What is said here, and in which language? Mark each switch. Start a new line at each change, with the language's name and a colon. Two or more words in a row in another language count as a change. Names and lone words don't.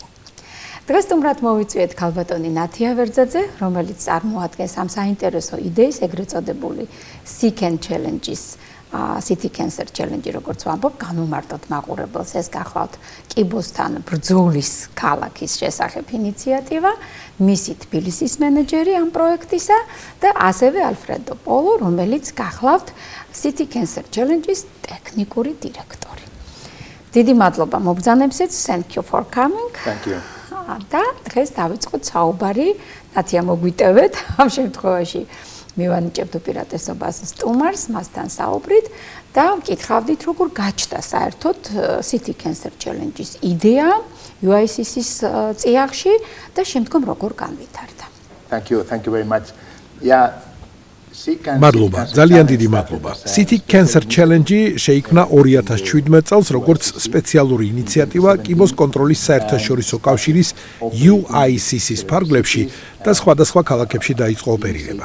Georgian: დღეს სტუმრად მოვიწვიეთ ქალბატონი ნათია ვერძაძე, რომელიც წარმოადგენს ამ საინტერესო იდეის, ეგრეთ წოდებული City Cancer Challenge, როგორც ვამბობ, განუმარტოთ მაყურებელს, ეს გახლავთ კიბოსთან ბრძოლის ქალაქის შესახებ ინიციატივა, მისი თბილისის მენეჯერი ამ პროექტისა და ასევე ალფრედო პოლო, რომელიც გახლავთ City Cancer Challenge-ის ტექნიკური დირექტორი. დიდი მადლობა მობრძანებსით,
English: thank you for coming. Thank you.
Georgian: და დღეს დავიწყოთ საუბარი, ნათია მოგვიტევეთ ამ შემთხვევაში. მივანიჭებთ უპირატესობას სტუმარს, მასთან საუბრით და მკითხავდით, როგორ გაჩნდა საერთოდ City Cancer Challenge-ის იდეა UICC-ის წიაღში და შემდგომ როგორ განვითარდა.
English: Thank you very much.
Georgian: მადლობა, ძალიან დიდი მადლობა. City Cancer Challenge შეიქმნა 2017 წელს როგორც სპეციალური ინიციატივა კიბოს კონტროლის საერთაშორისო კავშირის UICC-ის ფარგლებში და სხვადასხვა ქალაქებში დაიწყო ოპერირება.